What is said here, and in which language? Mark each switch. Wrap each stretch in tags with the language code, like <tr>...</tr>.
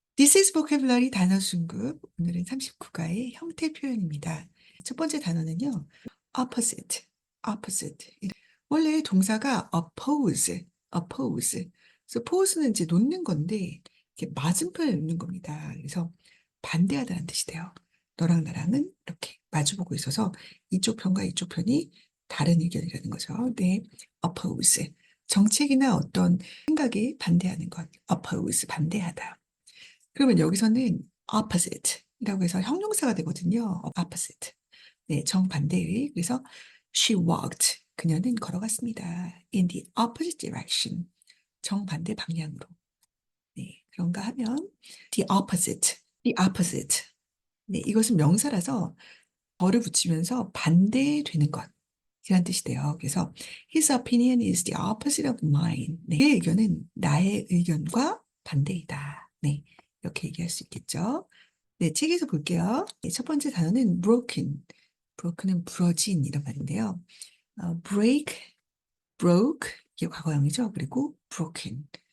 <en>This is vocabulary</en> <ko>단어 중급. 오늘은 39가의 형태 표현입니다. 첫 번째 단어는요. opposite. opposite. 원래 동사가 oppose. 그래서 oppose는 이제 놓는 건데 이렇게 맞은편에 놓는 겁니다. 그래서 반대하다는 뜻이 돼요. 너랑 나랑은 이렇게 마주보고 있어서 이쪽 편과 이쪽 편이 다른 의견이라는 거죠. 네, oppose. 정책이나 어떤 생각에 반대하는 것. oppose, 반대하다. 그러면 여기서는 opposite이라고 해서 형용사가 되거든요. opposite. 네, 정반대의. 그래서</ko> <en>she walked.</en> <ko>그녀는 걸어갔습니다.</ko> <en>in the opposite direction.</en> <ko>정반대 방향으로. 네, 그런가 하면 the opposite.</ko> <en>the opposite.</en> <ko>네, 이것은 명사라서 어를 붙이면서 반대되는 것. 이란 뜻이 돼요. 그래서</ko> <en>his opinion is the opposite of mine.</en> <ko>네, 그의 의견은 나의 의견과 반대이다. 네, 이렇게 얘기할 수 있겠죠. 네, 책에서 볼게요. 네, 첫 번째 단어는 broken. broken은 부러진 이런 말인데요. break, broke 이게 과거형이죠. 그리고 broken.</ko>